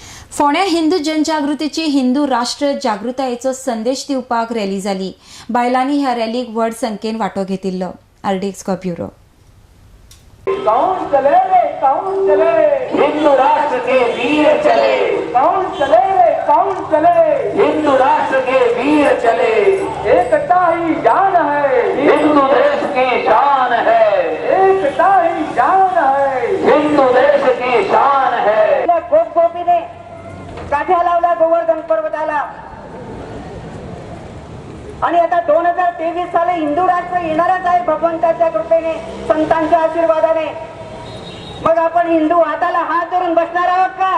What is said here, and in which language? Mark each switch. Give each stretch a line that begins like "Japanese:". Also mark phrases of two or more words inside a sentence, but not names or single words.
Konkani: फोण्या हिंदू जनजागृतीची हिंदू राष्ट्र जागृतायेचो संदेश दिवपाक रॅली जाली। बायलांनी ह्या रॅलीक व्हड संख्येन वांटो घेतिल्लो। RDX को ब्युरो।
Hindi: कौन चले रे कौन चले, हिंदू राष्ट्र के वीर चले। कौन चले रे कौन चले, हिंदू राष्ट्र के वीर चले। एकता ही जान है, हिंदू देश की शान है। एकता ही जान है, हिंदू देश की शान है।
Marathi: गोपगोपीने काठ्या लावला गोवर्धन पर्वताला आणि आता 2023 साली हिंदू राष्ट्र येणारच आहे भगवंताच्या कृपेने, संतांच्या आशीर्वादाने। मग आपण हिंदू हाताला हात धरून बसणार आहोत का?